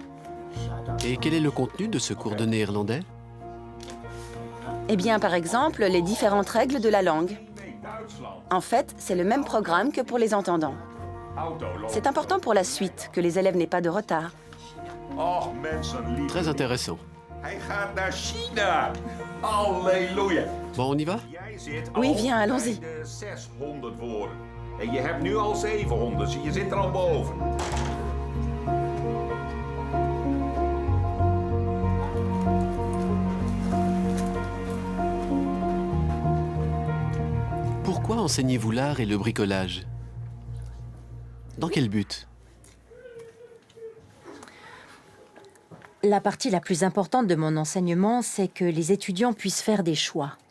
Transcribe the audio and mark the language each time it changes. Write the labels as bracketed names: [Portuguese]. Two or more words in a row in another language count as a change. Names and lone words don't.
[French] Et quel est le contenu de ce cours de néerlandais? Eh bien, par exemple, les différentes règles de la langue. En fait, c'est le même programme que pour les entendants. C'est important pour la suite que les élèves n'aient pas de retard. Très intéressant. [Dutch] Hij gaat naar China. Halleluja. [French] Bon, on y va? Oui, viens, allons-y. [Dutch] 600 woorden. En je hebt nu al 700. Je zit er al boven. [French] Pourquoi enseignez-vous l'art et le bricolage? Dans quel but? La partie la plus importante de mon enseignement, c'est que les étudiants puissent faire des choix.